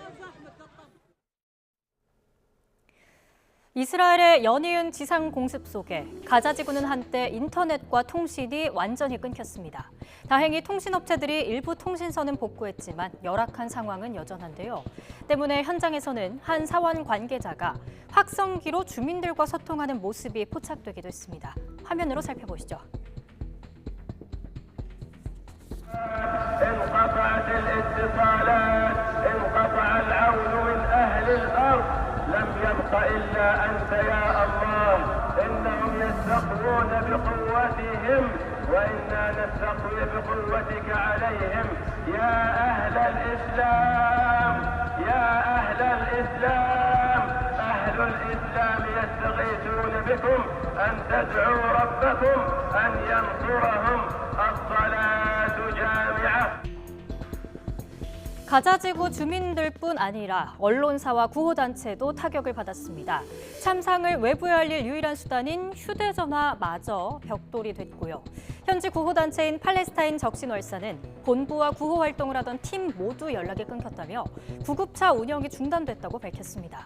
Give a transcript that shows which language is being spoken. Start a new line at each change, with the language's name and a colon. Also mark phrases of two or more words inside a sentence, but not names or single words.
Korean: 이스라엘의 연이은 지상 공습 속에 가자 지구는 한때 인터넷과 통신이 완전히 끊겼습니다. 다행히 통신업체들이 일부 통신선은 복구했지만 열악한 상황은 여전한데요. 때문에 현장에서는 한 사원 관계자가 확성기로 주민들과 소통하는 모습이 포착되기도 했습니다. 화면으로 살펴보시죠.
Arabic: لم يبق إلا أنت يا الله إنهم يستقوون بقوتهم وإنا نستقوي بقوتك عليهم يا أهل الإسلام يا أهل الإسلام أهل الإسلام يستغيثون بكم أن تدعوا ربكم أن ينصرهم الصلاة جامعة.
Korean: 가자지구 주민들뿐 아니라 언론사와 구호단체도 타격을 받았습니다. 참상을 외부에 알릴 유일한 수단인 휴대전화마저 벽돌이 됐고요. 현지 구호단체인 팔레스타인 적신월사는 본부와 구호 활동을 하던 팀 모두 연락이 끊겼다며 구급차 운영이 중단됐다고 밝혔습니다.